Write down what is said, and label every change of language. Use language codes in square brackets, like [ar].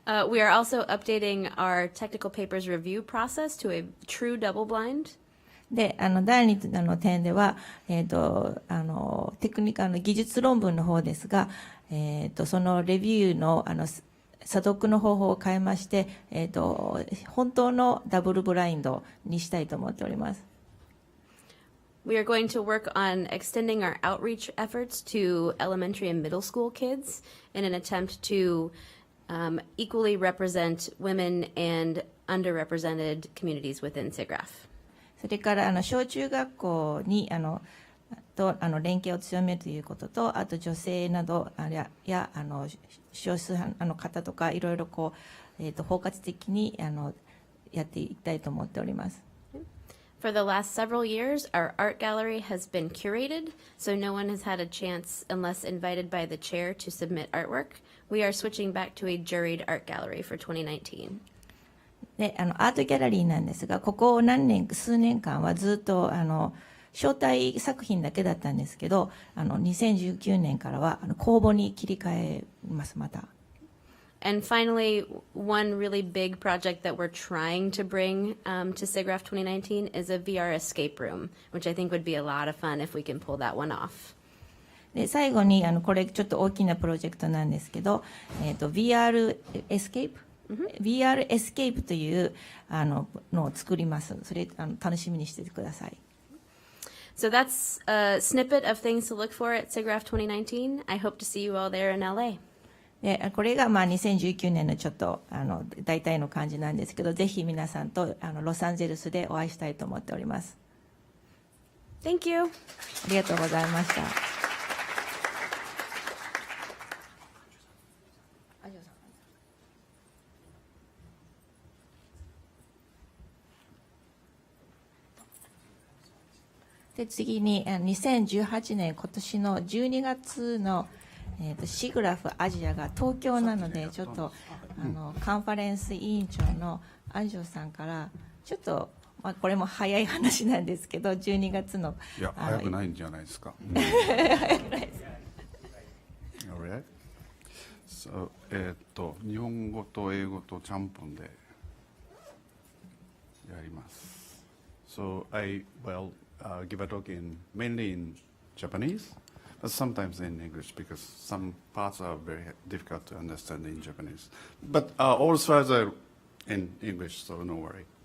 [en] We are also updating our technical papers review process to a true double blind. [ja] で第2の点では、テクニカル技術論文の方ですが、そのレビューの査読の方法を変えまして、本当のダブルブラインドにしたいと思っております。 [en] We are going to work on extending our outreach efforts to elementary and middle school kids in an attempt to equally represent women and underrepresented communities within SIGGRAPH. [ja] それから小中学校にと連携を強めるということと、あと女性などや少数派の方とかいろいろ包括的にやっていきたいと思っております。 [en] For the last several years, our art gallery has been curated, so no one has had a chance, unless invited by the chair, to submit artwork. We are switching back to a juried art gallery for 2019. [ja] でアートギャラリーなんですが、ここ数年間はずっと招待作品だけだったんですけど、2019年からは公募に切り替えますまた。 [en] And finally, one really big project that we're trying to bring to SIGGRAPH 2019 is a VR escape room, which I think would be a lot of fun if we can pull that one off. [ja] で最後にこれちょっと大きなプロジェクトなんですけど、VR エスケープ VR エスケープというのを作ります。それ楽しみにしててください。 [en] So that's a snippet of things to look for at SIGGRAPH 2019. I hope to see you all there in LA. [ja] でこれが2019年のちょっと大体の感じなんですけど、ぜひ皆さんとロサンゼルスでお会いしたいと思っております。 [en] Thank you. [ja] ありがとうございました。で次に2018年今年の12月のシグラフアジアが東京なので、ちょっとカンファレンス委員長の安城さんからちょっと、これも早い話なんですけど、12月のいや早くないんじゃないですか。早くないです。 [en] Alright. [ja] So, 日本語と英語とちゃんぽんでやります。 [en] So I will give a talk mainly in Japanese, but sometimes in English because some parts are very difficult to understand in Japanese. But all slides are in English, so no worry.